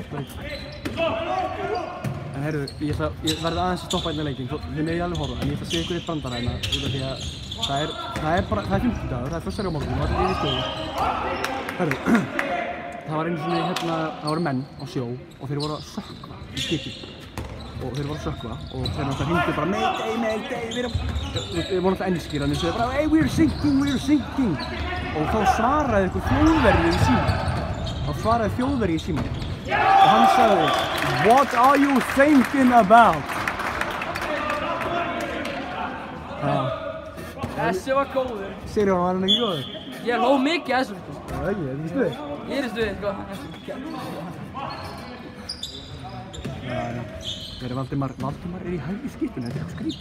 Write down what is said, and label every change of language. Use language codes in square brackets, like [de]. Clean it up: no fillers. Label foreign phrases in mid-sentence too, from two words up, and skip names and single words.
[is] En heyrðu, ég verði aðeins að stoppa hérna leikinn, þið megið alveg horfa, en ég ætla að segja ykkur eitt brandara hérna, út af því að það er 50 dagur, það er föstudagur á morgun og allir yfir stöðu. Heyrðu, það var einu svona það voru menn á sjó og þeir voru að sökkva í skipi. Og þeir voru að sökkva og þeir náttúrulega hringdu bara Mayday, við vorum alltaf enskir, þannig að þeir bara [en] hey, we're sinking. [is] Og þá svaraði einhver þjóðverji í símann. Og hann sagði, [en] what are you thinking about? [is] Þessi var góður. Sigurjón, var hann ekki góður? Ég hló mikið að þessu. Það er ekki, þetta er ekki stuð. Ég er í stuði, sko. Valdimar er í hægri skipinu, þetta er eitthvað skrítið.